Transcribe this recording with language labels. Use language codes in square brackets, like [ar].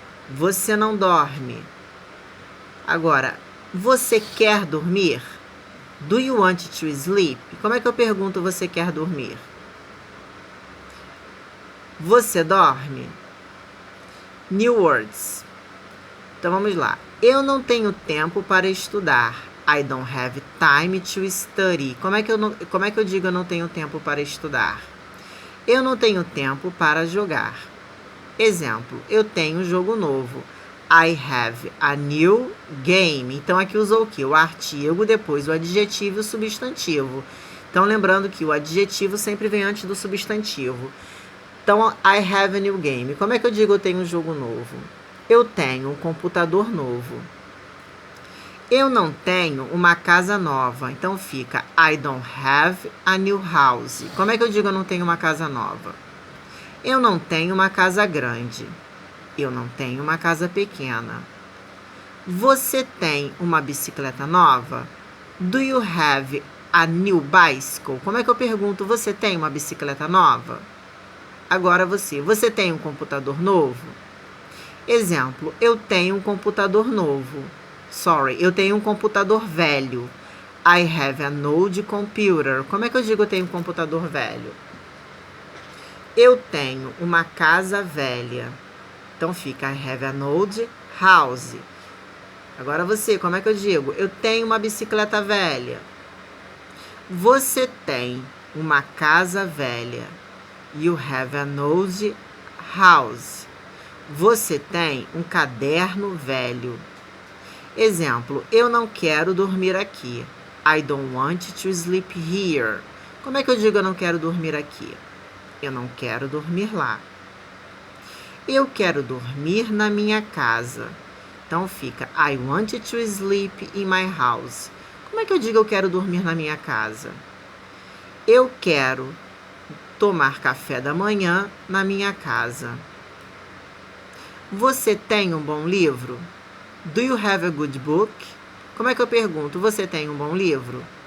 [pt] Você não dorme. Agora, você quer dormir? [en] Do you want to sleep? [pt] Como é que eu pergunto você quer dormir? Você dorme? New words. Então vamos lá. Eu não tenho tempo para estudar. [en] I don't have time to study. [pt] Como é que eu digo eu não tenho tempo para estudar? Eu não tenho tempo para jogar. Exemplo, eu tenho um jogo novo. [en] I have a new game. [pt] Então aqui usou o quê? O artigo, depois o adjetivo e o substantivo. Então lembrando que o adjetivo sempre vem antes do substantivo. Então, [en] I have a new game. [pt] Como é que eu digo eu tenho um jogo novo? Eu tenho um computador novo. Eu não tenho uma casa nova. Então fica [en] I don't have a new house. [pt] Como é que eu digo eu não tenho uma casa nova? Eu não tenho uma casa grande. Eu não tenho uma casa pequena. Você tem uma bicicleta nova? [en] Do you have a new bicycle? [pt] Como é que eu pergunto, você tem uma bicicleta nova? Agora você tem um computador novo? Exemplo, eu tenho um computador novo. Eu tenho um computador velho. [en] I have an old computer. [pt] Como é que eu digo eu tenho um computador velho? Eu tenho uma casa velha. Então fica [en] I have an old house. [pt] Agora como é que eu digo? Eu tenho uma bicicleta velha. Você tem uma casa velha. [en] You have an old house. [pt] Você tem um caderno velho. Exemplo, eu não quero dormir aqui. [en] I don't want to sleep here. [pt] Como é que eu digo eu não quero dormir aqui? Eu não quero dormir lá. Eu quero dormir na minha casa. Então fica [en] I want to sleep in my house. [pt] Como é que eu digo eu quero dormir na minha casa? Eu quero tomar café da manhã na minha casa. Você tem um bom livro? [en] Do you have a good book? [pt] Como é que eu pergunto? Você tem um bom livro?